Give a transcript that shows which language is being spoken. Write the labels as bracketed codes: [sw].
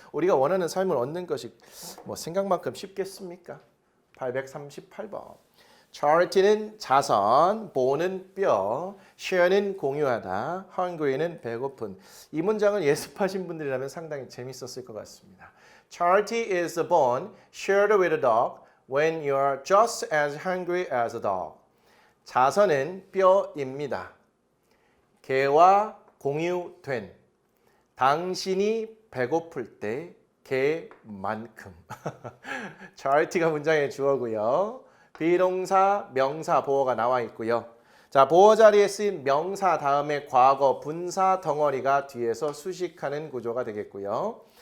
[ko] 우리가 원하는 삶을 얻는 것이 생각만큼 쉽겠습니까? 838번. charity는 자선, bone은 뼈, share는 공유하다, hungry는 배고픈. 이 문장을 예습하신 분들이라면 상당히 재밌었을 것 같습니다. [en] Charity is a bone shared with a dog. when you are just as hungry as a dog. [ko] 자선은 뼈입니다. 개와 공유된 당신이 배고플 때 개만큼. charity가 문장의 주어고요. 비동사, 명사, 보어가 나와 있고요. 자, 보어 자리에 쓰인 명사 다음에 과거, 분사 덩어리가 뒤에서 수식하는 구조가 되겠고요.